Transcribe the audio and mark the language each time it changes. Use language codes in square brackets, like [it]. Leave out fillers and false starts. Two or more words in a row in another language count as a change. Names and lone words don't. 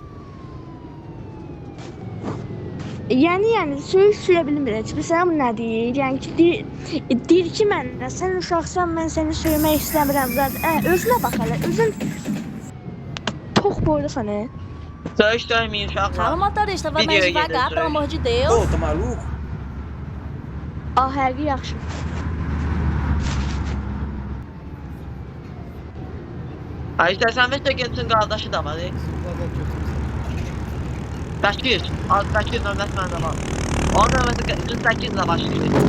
[az] Yəni söyə bilmir heç. Bilirsən bu nə deyir? Yəni ki deyir ki mənə sən uşaqsan, mən səni söymək istəmirəm zaten. Özünə bax hələ. Özün çox boylusan. Söyüş döyməyin uşaqlar. [pt] Fala motorista, vai mais Video devagar, aí, pelo amor de Deus. Ô, tá maluco? [az] Həqiqi yaxşı. Ha işte 85'e getsin qardaşı da var. Bəkir. Bəkir nömrəsi məndə var. Onun nömrəsi 48 ilə başlayır.